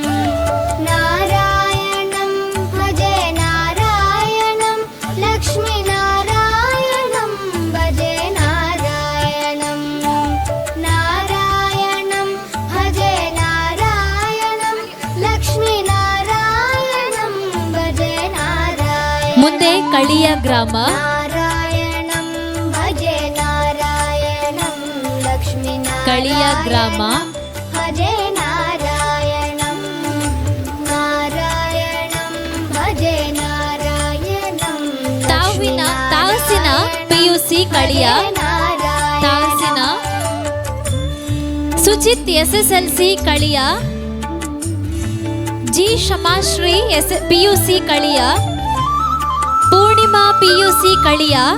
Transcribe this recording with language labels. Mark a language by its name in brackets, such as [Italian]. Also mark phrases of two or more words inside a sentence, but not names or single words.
[Sanskrit] नारायणं भजे नारायणं लक्ष्मीनारायणं भजे नारायणं. नारायणं भजे नारायणं लक्ष्मीनारायणं भजे नारायणं. [Kannada] ಮುಂದೆ ಕಳಿಯ ಗ್ರಾಮ. [Sanskrit] नारायणं भजे नारायणं लक्ष्मीनारायणं [Kannada] ಕಳಿಯ ಗ್ರಾಮ. [Sanskrit] भजे नारायणं. नारायणं भजे नारायणं [Kannada] ತಾವಸಿನ PUC ಕಳಿಯ. ತಾವಸಿನ ಸುಚಿತ್ SSLC ಕಳಿಯ. ಜಿ ಶಮಾಶ್ರೀ PUC ಕಳಿಯ. ಪೂರ್ಣಿಮಾ PUC ಕಳಿಯ.